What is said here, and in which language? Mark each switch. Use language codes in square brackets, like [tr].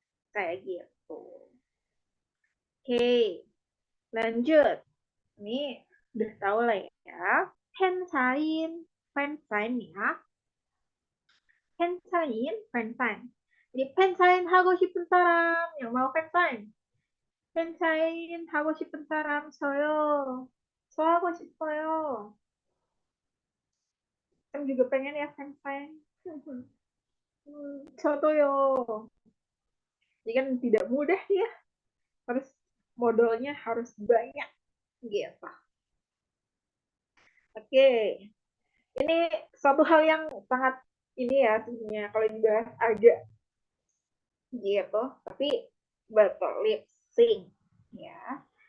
[id] Kayak gitu. Oke, lanjut. Ini udah tahu lah ya. Fansign, fansign ya. Fansign, fansign. Jadi fansign hago [ko] 싶은 사람 [id] yang mau fansign. [ko] 팬사인 하고 싶은 사람 저요. 저 하고 싶어요. [id] Em juga pengen ya fansign. [ko] 저도요. [id] Jadi kan tidak mudah ya. Harus modalnya harus banyak gitu. Oke. Ini satu hal yang sangat ini ya sebenarnya kalau dibahas agak gitu, tapi betul lip sync ya.